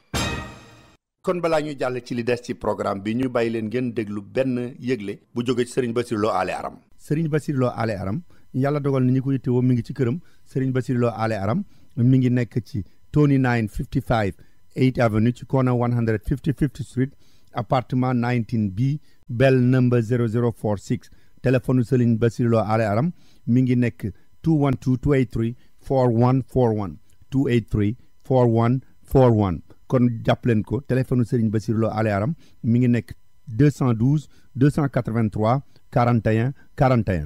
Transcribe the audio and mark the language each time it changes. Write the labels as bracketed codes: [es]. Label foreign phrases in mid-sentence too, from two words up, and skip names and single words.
[wo] kon balaa ñuy jàll ci li des ci programme bi ñu bàyyi leen ngeen déglu benn yëgle bu jóge ci Serigne Bassirou Lo Ale Aram. Serigne Bassirou Lo Ale Aram yàlla dogal ni ñu ko yittewoo mi ngi ci këram Serigne Bassirou Lo Ale Aram mi ngi nekk ci 2955 8th Avenue ci corner 155th Street appartement 19B [en] bell number [wo] 0046 téléphone Serigne Bassirou Lo Ale Aram mi ngi nekk 212 283 4141 283 4141 kon jàpp leen ko téléphone Serigne Bassirou Lo Ale Aram mi ngi nekk 212 283 41 41.